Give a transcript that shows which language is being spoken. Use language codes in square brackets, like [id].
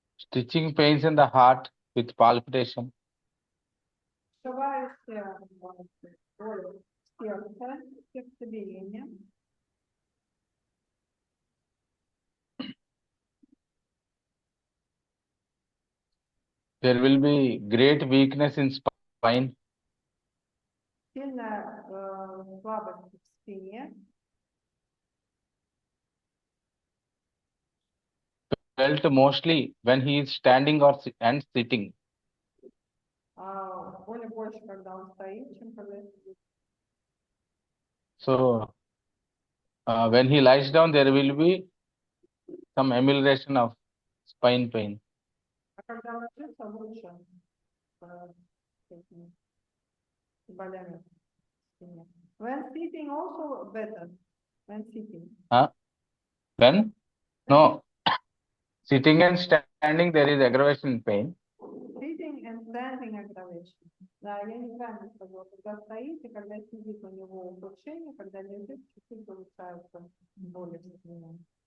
[en] stitching pains in the heart with palpitation. [ru] Вшивающая боль в сердце, сердцебиение. [en] There will be great weakness in spine. [ru] Сильная слабость в спине. [en] Felt mostly when he is standing and sitting. [ru] Боли больше, когда он стоит, чем когда сидит. [en] So when he lies down, there will be some amelioration of spine pain. [ru] А когда ложится, лучше с этими болями в спине. [en] When sitting also better. When sitting. When? No. Sitting and standing, there is aggravation in pain. Sitting and standing aggravation. [ru] Да, я неправильно сказала. Когда стоит и когда сидит, у него улучшение, когда лежит, чуть-чуть улучшаются боли в спине.